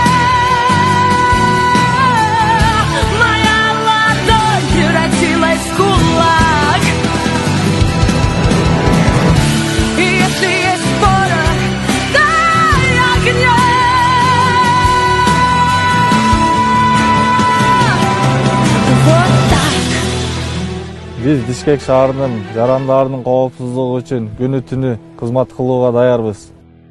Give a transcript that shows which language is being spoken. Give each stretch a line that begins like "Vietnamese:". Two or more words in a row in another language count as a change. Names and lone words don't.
Russian: Моя ладонь превратилась в кулак. И если есть порох, дай огня. Вот так.
Kyrgyz: Биз Бишкек шаарынын жарандарынын коопсуздугу үчүн күнү түнү кызмат кылууга даярбыз.